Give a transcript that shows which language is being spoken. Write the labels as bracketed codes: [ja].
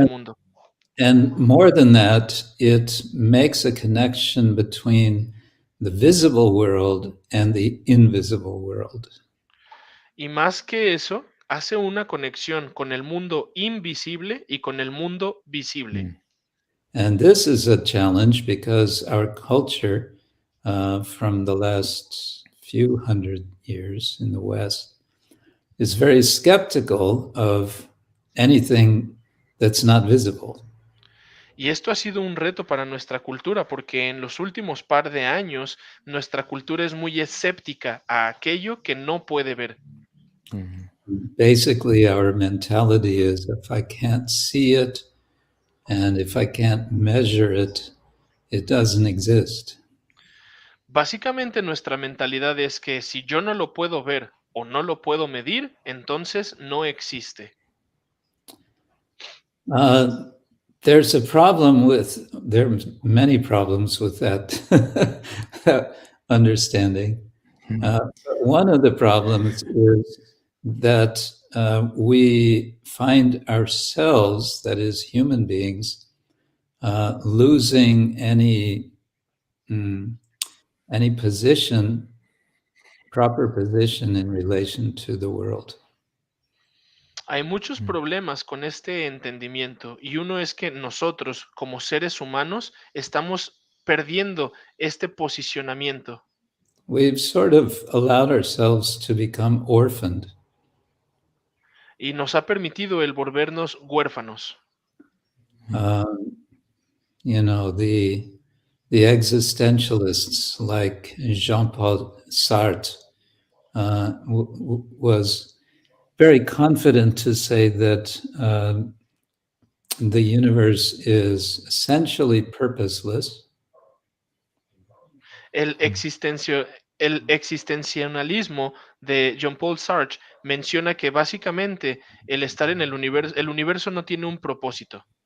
[en] And, [es] mundo. [en] and more than that, it makes a connection between the visible world and the invisible world. [es] Y más que eso, hace una conexión con el mundo invisible y con el mundo visible. Mm. [en] And this is a challenge because our culture, from the last few hundred years in the West, is very skeptical of anything that's not visible. [es] Y esto ha sido un reto para nuestra cultura porque en los últimos par de años nuestra cultura es muy escéptica a aquello que no puede ver. Mm. [en] Basically, our mentality is if I can't see it and if I can't measure it, it doesn't exist. [es] Básicamente nuestra mentalidad es que si yo no lo puedo ver o no lo puedo medir, entonces no existe. [en] There's a problem with, there's many problems with that, that understanding. But one of the problems is that we find ourselves, that is, human beings, losing any position, proper position in relation to the world. [es] Hay muchos problemas con este entendimiento y uno es que nosotros como seres humanos estamos perdiendo este posicionamiento. [en] We've sort of allowed ourselves to become orphaned. [es] Y nos ha permitido el volvernos huérfanos. [en] You know, the existentialists like Jean-Paul Sartre was very confident to say that the universe is essentially purposeless. [es] El existencialismo de Jean-Paul Sartre menciona que básicamente el estar en el universo no tiene un propósito.